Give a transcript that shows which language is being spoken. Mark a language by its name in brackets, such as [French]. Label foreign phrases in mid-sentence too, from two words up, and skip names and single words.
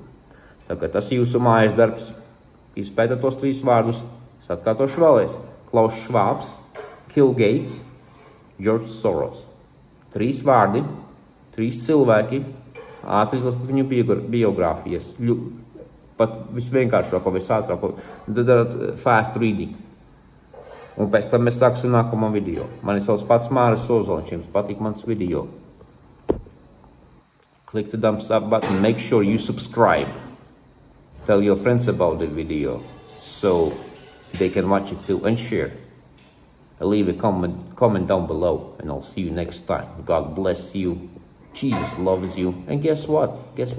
[Latvian] Tā kā tas jūsu mājas darbs, izpētat tos 3 vārdus, es atkārtošu vēlreiz. Klaus Schwabs, Bill Gates, George Soros. 3 vārdi, 3 cilvēki, ātri izlasat viņu biogrāfijas. Pat visvienkāršāko, visātrāko, darat [English] fast reading. [Latvian] Un pēc tam mēs sāksim nākamo video. Mani sauc pats Māris Ozoliņš, jums patīk mans video. [English] Click the thumbs up button, make sure you subscribe. Tell your friends about the video so they can watch it too and share. Leave a comment down below, and I'll see you next time. God bless you. Jesus loves you. And guess what? Guess what, guys?